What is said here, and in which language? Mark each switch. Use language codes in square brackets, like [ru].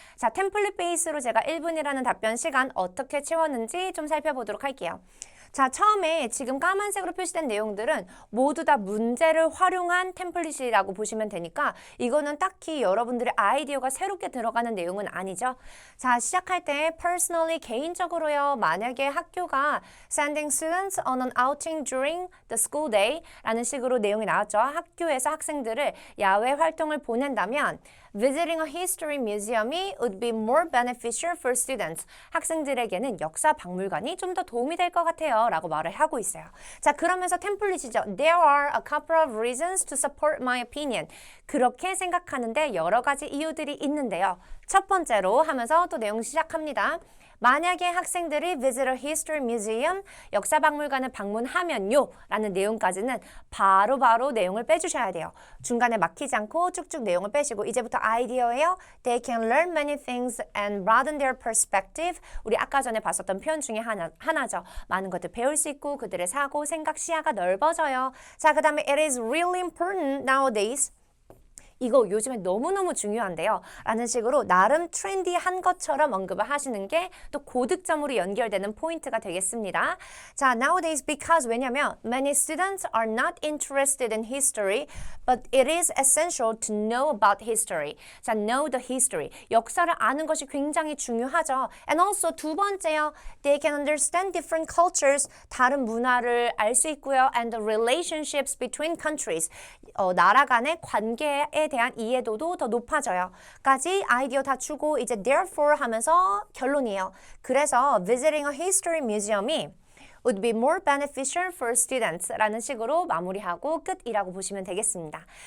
[ko] 자, 템플릿 베이스로 제가 1분이라는 답변 시간 어떻게 채웠는지 좀 살펴보도록 할게요. 자, 처음에 지금 까만색으로 표시된 내용들은 모두 다 문제를 활용한 템플릿이라고 보시면 되니까 이거는 딱히 여러분들의 아이디어가 새롭게 들어가는 내용은 아니죠. 자, 시작할 때 personally 개인적으로요. 만약에 학교가 [en] sending students on an outing during the school day [ko] 라는 식으로 내용이 나왔죠. 학교에서 학생들을 야외 활동을 보낸다면 [en] Visiting a history museum이 would be more beneficial for students. [ko] 학생들에게는 역사 박물관이 좀 더 도움이 될 것 같아요. 라고 말을 하고 있어요. 자, 그러면서 템플릿이죠. [en] There are a couple of reasons to support my opinion. [ko] 그렇게 생각하는데 여러 가지 이유들이 있는데요. 첫 번째로 하면서 또 내용 시작합니다. 만약에 학생들이 [en] visit a history museum, [ko] 역사박물관을 방문하면요 라는 내용까지는 바로 내용을 빼주셔야 돼요. 중간에 막히지 않고 쭉쭉 내용을 빼시고 이제부터 아이디어예요. [en] They can learn many things and broaden their perspective. [ko] 우리 아까 전에 봤었던 표현 중에 하나죠. 많은 것들 배울 수 있고 그들의 사고, 생각, 시야가 넓어져요. 자, 그 다음에 [en] it is really important nowadays. [ko] 이거 요즘에 너무너무 중요한데요. 라는 식으로 나름 트렌디한 것처럼 언급을 하시는 게 또 고득점으로 연결되는 포인트가 되겠습니다. [en] 자, nowadays because [ko] 왜냐면 [en] many students are not interested in history, but it is essential to know about history. 자, know the history. [ko] 역사를 아는 것이 굉장히 중요하죠. [en] And also [ko] 두 번째요. [en] They can understand different cultures. [ko] 다른 문화를 알 수 있고요. [en] And the relationships between countries. [ko] 나라 간의 관계에 대한 이해도도 더 높아져요. 까지 아이디어 다 주고 이제 therefore 하면서 결론이에요. 그래서 [en] visiting a history museum이 would be more beneficial for students [ko] 라는 식으로 마무리하고 끝이라고 보시면 되겠습니다.